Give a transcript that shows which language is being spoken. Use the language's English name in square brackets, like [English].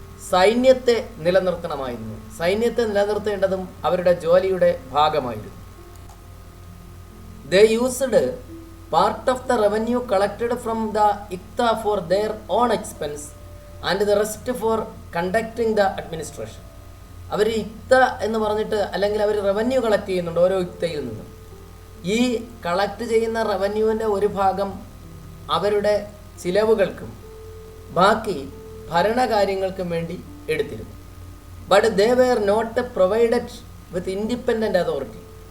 [Malayalam] സൈന്യത്തെ നിലനിർത്തണമായിരുന്നു. സൈന്യത്തെ നിലനിർത്തേണ്ടതും അവരുടെ ജോലിയുടെ ഭാഗമായിരുന്നു. [English] They used part of the revenue collected from the ICTA for their own expense and the rest for conducting the administration. [Malayalam] അവർ ഇക്ത എന്ന് പറഞ്ഞിട്ട് അല്ലെങ്കിൽ അവർ റവന്യൂ കളക്ട് ചെയ്യുന്നുണ്ട് ഓരോ ഇക്തയിൽ നിന്നും. ഈ കളക്ട് ചെയ്യുന്ന റവന്യൂവിൻ്റെ ഒരു ഭാഗം അവരുടെ ചിലവുകൾക്കും ബാക്കി ഭരണകാര്യങ്ങൾക്കും വേണ്ടി എടുത്തിരുന്നു. [English] But they were not provided with independent authority.